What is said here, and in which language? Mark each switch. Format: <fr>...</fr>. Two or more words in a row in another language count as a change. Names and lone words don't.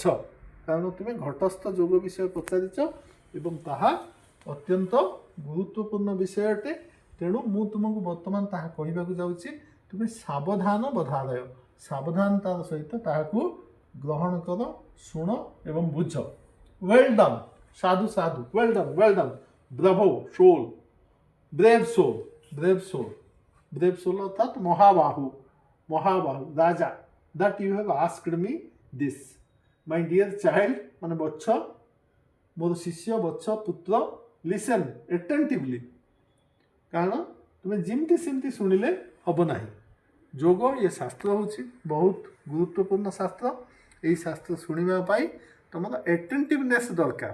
<or>କାରଣ ତୁମେ ଘଟସ୍ଥ ଯୋଗ ବିଷୟ ପଚାରିଛ ଏବଂ ତାହା ଅତ୍ୟନ୍ତ ଗୁରୁତ୍ୱପୂର୍ଣ୍ଣ ବିଷୟ ଅଟେ। ତେଣୁ ମୁଁ ତୁମକୁ ବର୍ତ୍ତମାନ ତାହା କହିବାକୁ ଯାଉଛି, ତୁମେ ସାବଧାନ ବଧାରୟ, ସାବଧାନତାର ସହିତ ତାହାକୁ ଗ୍ରହଣ କର, ଶୁଣ ଏବଂ ବୁଝ।</or> <en>well done,</en> <or>ସାଧୁ ସାଧୁ,</or> <en>well done, bravo, soul, brave soul, brave soul</en> <or>ଅର୍ଥାତ୍ ମହାବାହୁ, ରାଜା,</or> <en>that you have asked me this, my dear child,</en> <or>ମାନେ ବତ୍ସ, ମୋର ଶିଷ୍ୟ, ବତ୍ସ, ପୁତ୍ର,</or> <en>listen attentively,</en> <or>କାରଣ ତୁମେ ଯେମିତି ସେମିତି ଶୁଣିଲେ ହେବ ନାହିଁ। ଯୋଗ ଏ ଶାସ୍ତ୍ର ହେଉଛି ବହୁତ ଗୁରୁତ୍ୱପୂର୍ଣ୍ଣ ଶାସ୍ତ୍ର। ଏହି ଶାସ୍ତ୍ର ଶୁଣିବା ପାଇଁ ତୁମର ଏଟେଣ୍ଟିଭନେସ୍ ଦରକାର।</or>